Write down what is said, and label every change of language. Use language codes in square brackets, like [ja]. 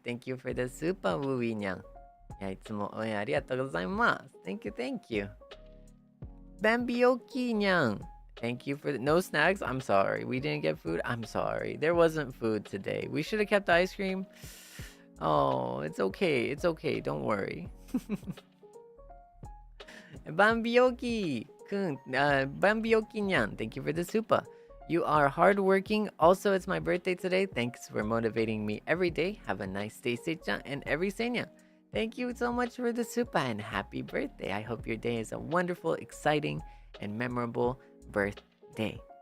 [en] Thank you for the super, [ja] ウーウィーニャン。いや、いつも応援ありがとうございます。 [en] Thank you. [ja] Bambioki ニャン。 [en] Thank you for the no snacks. I'm sorry. We didn't get food. I'm sorry. There wasn't food today. We should have kept the ice cream. Oh, it's okay. Don't worry. [ja] Bambioki くん、Bambioki ニャン。 [en] Thank you for the super. You are hardworking. Also, it's my birthday today. Thanks for motivating me every day. Have a nice day, Seicha, and every Seinyan. Thank you so much for the super and happy birthday. I hope your day is a wonderful, exciting, and memorable birthday.